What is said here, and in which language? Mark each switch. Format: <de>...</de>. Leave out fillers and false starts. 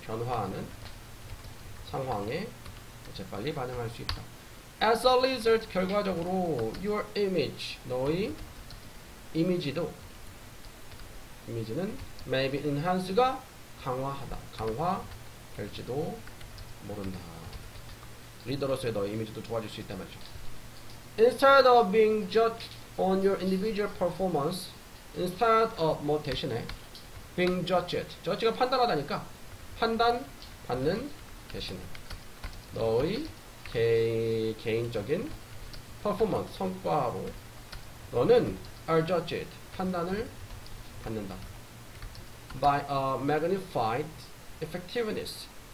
<ko>변화하는 상황에 재빨리 반응할 수 있다.</ko> <en>As a result,</en> <ko>결과적으로</ko> <en>your image,</en> <ko>너의 이미지는</ko> <en>may be enhance가</en> <ko>강화하다. 강화될지도 모른다. 리더로서의 너의 이미지도 좋아질 수 있단 말이죠.</ko> <en>Instead of being judged on your individual performance, instead of</en> <ko>뭐 대신에</ko> <en>being judged.</en> <ko>judge가 판단하다니까 판단받는 대신에 너의 개인적인 퍼포먼스, 성과로 너는</ko> <en>are judged,</en> <ko>판단을 받는다.</ko> <en>by a magnified effectiveness.</en>